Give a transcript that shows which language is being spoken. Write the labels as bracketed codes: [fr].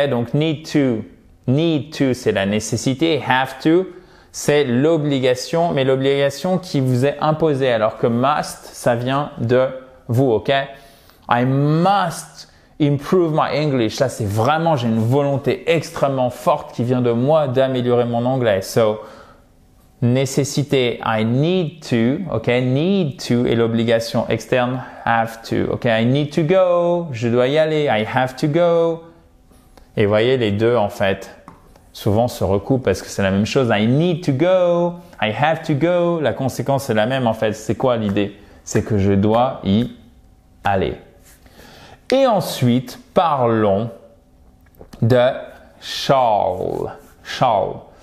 [fr] Donc need to c'est la nécessité, have to c'est l'obligation, mais l'obligation qui vous est imposée, alors que must, ça vient de vous, ok? [en] I must improve my English. [fr] Là, c'est vraiment, j'ai une volonté extrêmement forte qui vient de moi d'améliorer mon anglais. [en] So, nécessité, I need to, ok? [fr] Need to et l'obligation externe, have to, ok? [en] I need to go, [fr] je dois y aller, [en] I have to go. [fr] Et vous voyez, les deux, en fait, souvent se recoupent parce que c'est la même chose. [en] I need to go, I have to go. [fr] La conséquence est la même, en fait. C'est quoi l'idée? C'est que je dois y aller. Et ensuite, parlons de shall. Shall.